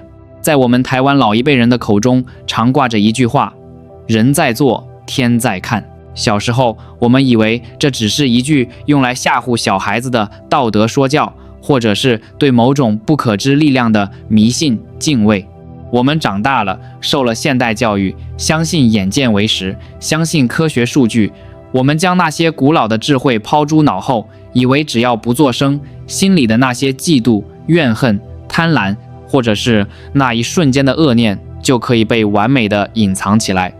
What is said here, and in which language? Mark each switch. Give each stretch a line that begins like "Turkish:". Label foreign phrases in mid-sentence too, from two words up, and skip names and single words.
Chinese: 在我們台灣老一輩人的口中，常掛着一句話：人在做，天在看。小時候，我們以為這只是一句用來嚇唬小孩子的道德說教，或者是對某種不可知力量的迷信敬畏。我們長大了，受了現代教育，相信眼見為實，相信科學數據。我們將那些古老的智慧拋諸腦後，以為只要不作聲，心裡的那些嫉妒、怨恨、貪婪，或者是那一瞬間的惡念，就可以被完美的隱藏起來。